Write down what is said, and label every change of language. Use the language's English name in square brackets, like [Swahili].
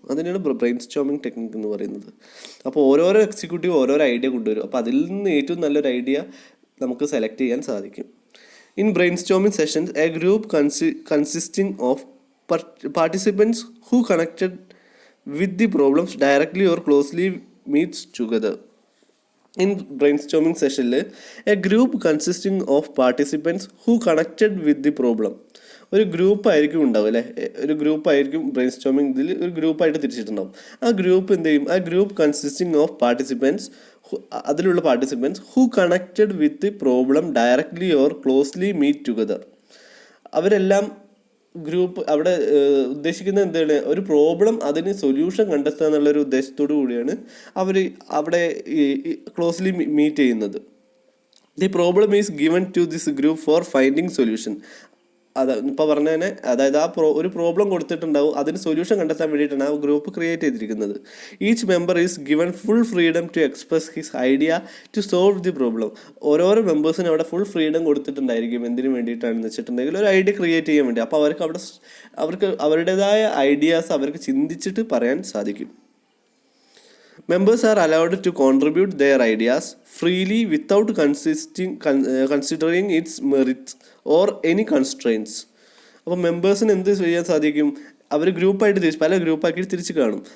[Malayalam] അതിനാണ് brain storming technique എന്ന് പറയുന്നത്. അപ്പോൾ ഓരോരോ എക്സിക്യൂട്ടീവ് ഓരോരോ ഐഡിയ കൊണ്ടുവരും. അപ്പോൾ അതിൽ നിന്ന് ഏറ്റവും നല്ലൊരു ഐഡിയ നമുക്ക് സെലക്ട് ചെയ്യാൻ സാധിക്കും. [English] In brainstorming sessions a group consisting of participants who connected with the problems directly or closely meets together. In brainstorming session, a group consisting of participants who connected with the problem. [Malayalam] ഒരു group ആയിരിക്കും ഉണ്ടാവും അല്ലേ, ഒരു group ആയിരിക്കും brain storming ഇതിൽ ഒരു ഗ്രൂപ്പായിട്ട് തിരിച്ചിട്ടുണ്ടാവും. [English] ആ ഗ്രൂപ്പ് [Malayalam] എന്ത് ചെയ്യും, [English] ആ group consisting of participants, [Malayalam] അതിലുള്ള [English] Participants who connected with the problem directly or closely meet together. [Malayalam] അവരെല്ലാം ഗ്രൂപ്പ് അവിടെ ഉദ്ദേശിക്കുന്നത് എന്താണ്, ഒരു പ്രോബ്ലം അതിന് സൊല്യൂഷൻ കണ്ടെത്തുക എന്നുള്ളൊരു ഉദ്ദേശത്തോടു കൂടിയാണ് അവർ അവിടെ ക്ലോസ്ലി മീറ്റ് ചെയ്യുന്നത്. [English] The problem is given to this group for finding solution. [Malayalam] ഇപ്പോൾ പറഞ്ഞ തന്നെ, അതായത് ഒരു പ്രോബ്ലം കൊടുത്തിട്ടുണ്ടാവും, അതിന് സൊല്യൂഷൻ കണ്ടെത്താൻ വേണ്ടിയിട്ടാണ് ആ ഗ്രൂപ്പ് ക്രിയേറ്റ് ചെയ്തിരിക്കുന്നത്. [English] Each member is given full freedom to express his idea to solve the problem. [Malayalam] ഓരോരോ മെമ്പേഴ്സിനും അവിടെ ഫുൾ ഫ്രീഡം കൊടുത്തിട്ടുണ്ടായിരിക്കും. എന്തിനു വേണ്ടിയിട്ടാണെന്ന് വെച്ചിട്ടുണ്ടെങ്കിൽ ഒരു ഐഡിയ ക്രിയേറ്റ് ചെയ്യാൻ വേണ്ടി. അപ്പോൾ അവർക്ക് അവരുടേതായ ഐഡിയാസ് അവർക്ക് ചിന്തിച്ചിട്ട് പറയാൻ സാധിക്കും. [English] Members are allowed to contribute their ideas freely without considering its merits or any constraints. [Malayalam] അപ്പോൾ മെമ്പേഴ്സിന് എന്ത് ചെയ്യാൻ സാധിക്കും, അവർ ഗ്രൂപ്പായിട്ട് പല ഗ്രൂപ്പാക്കി തിരിച്ച് കാണും.